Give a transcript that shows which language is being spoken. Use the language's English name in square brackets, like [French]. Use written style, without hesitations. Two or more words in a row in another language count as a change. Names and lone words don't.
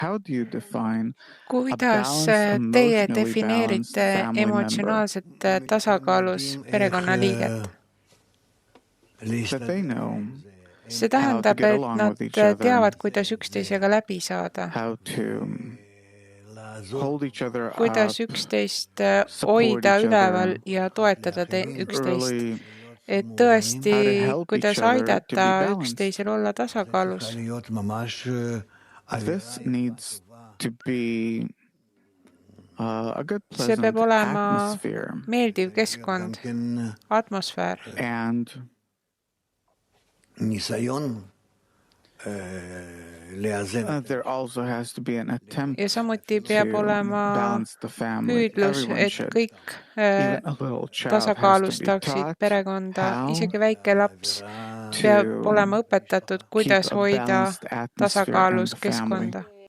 [English] How do you define a [Estonian] Kuidas [English] balanced, [Estonian] teie [English] emotionally balanced [Estonian] defineerite [English] family member? [Estonian] emotsionaalset tasakaalus perekonnaliiget? [English] That they know [Estonian] See [English] how to [Estonian] tähendab, [English] get [Estonian] et [English] along [Estonian] nad [English] with each other, [Estonian] teavad, kuidas üksteisega läbi saada, [English] how to hold each other up, [Estonian] kuidas üksteist [English] support [Estonian] hoida [English] each [Estonian] üleval [English] other, [Estonian] ja toetada üksteist, [English] really [Estonian] et [English] how [Estonian] tõesti, [English] to help each [Estonian] kuidas [English] other to [Estonian] aidata [English] be balanced. [Estonian] üksteisel olla tasakaalus. [English] This needs to be a good, [Estonian] See peab [English] pleasant [Estonian] olema [English] atmosphere. [Estonian] meeldiv keskkond, atmosfäär. [English] And there also has to be an attempt [Estonian] Ja samuti peab [English] to [Estonian] olema [English] balance the family. [Estonian] püüdlus, [English] Everyone [Estonian] et [English] should. [Estonian] kõik [English] Even a little child has to be [Estonian] tasakaalustaksid [English] taught [Estonian] perekonda, [English] how [Estonian] isegi väike laps [English] to [Estonian] peab olema õpetatud, [English] keep [Estonian] kuidas [English] a [Estonian] hoida [English] balanced atmosphere in [Estonian] tasakaalus [English] the family. [Estonian] keskkonda.